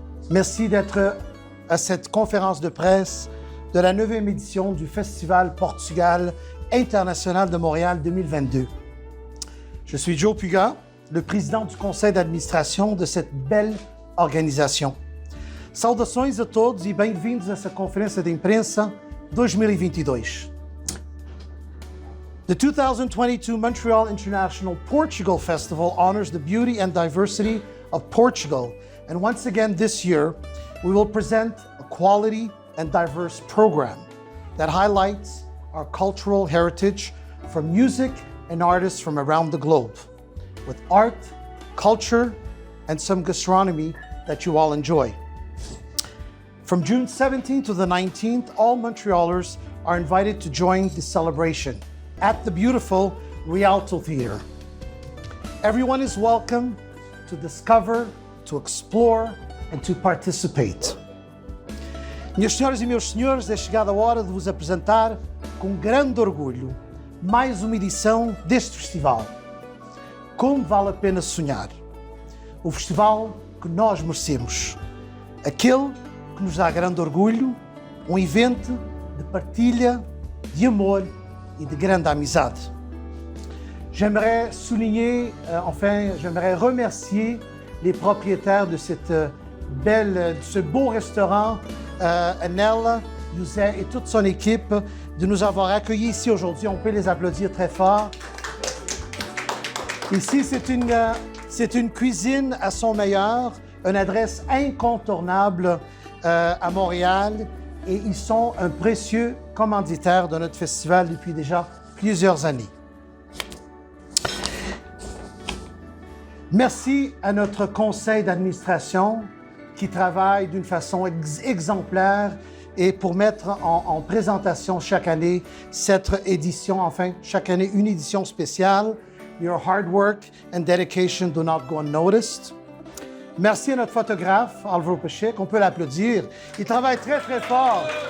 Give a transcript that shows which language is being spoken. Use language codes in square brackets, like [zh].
[fr] Merci d'être à cette conférence de presse de la 9e édition du Festival Portugal International de Montréal 2022. Je suis Joe Puga, le président du conseil d'administration de cette belle organisation. [pt] Saudações a todos e bem-vindos a essa conferência de imprensa 2022. [en] The 2022 Montreal International Portugal Festival honors the beauty and diversity of Portugal. And once again this year, we will present a quality and diverse program that highlights our cultural heritage from music and artists from around the globe, with art, culture, and some gastronomy that you all enjoy. From June 17th to the 19th, all Montrealers are invited to join the celebration at the beautiful Rialto Theatre. Everyone is welcome to discover, to explore, and to participate. [pt] Minhas senhoras e meus senhores, é chegada a hora de vos apresentar com grande orgulho mais uma edição deste festival. Como vale a pena sonhar? O festival que nós merecemos. Aquele que nos dá grande orgulho, um evento de partilha, de amor et de grande amizade. [fr] J'aimerais souligner, j'aimerais remercier les propriétaires de de ce beau restaurant, Anel, José et toute son équipe, de nous avoir accueillis ici aujourd'hui. On peut les applaudir très fort. Ici, c'est une cuisine à son meilleur, une adresse incontournable à Montréal. Et ils sont un précieux commanditaire de notre festival depuis déjà plusieurs années. Merci à notre conseil d'administration qui travaille d'une façon exemplaire et pour mettre en présentation chaque année cette édition, chaque année une édition spéciale. [en] Your hard work and dedication do not go unnoticed. [fr] Merci à notre photographe, Álvaro Pacheco, on peut l'applaudir. Il travaille très, très fort.